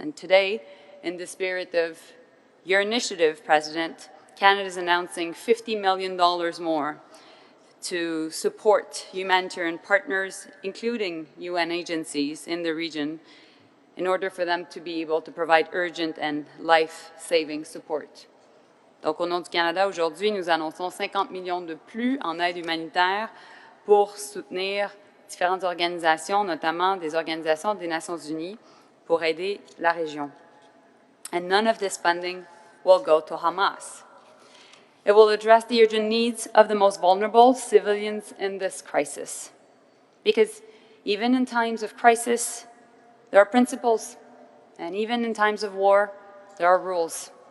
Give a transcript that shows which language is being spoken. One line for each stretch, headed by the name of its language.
English: And today, in the spirit of your initiative, President, Canada is announcing $50 million more to support humanitarian partners, including UN agencies in the region, in order for them to be able to provide urgent and life-saving support.
French: Donc, au nom du Canada, aujourd'hui, nous annonçons 50 millions de plus en aide humanitaire pour soutenir différentes organisations, notamment des organisations des Nations Unies, pour aider la région.
English: And none of this funding will go to Hamas. It will address the urgent needs of the most vulnerable civilians in this crisis. Because even in times of crisis, there are principles, and even in times of war, there are rules.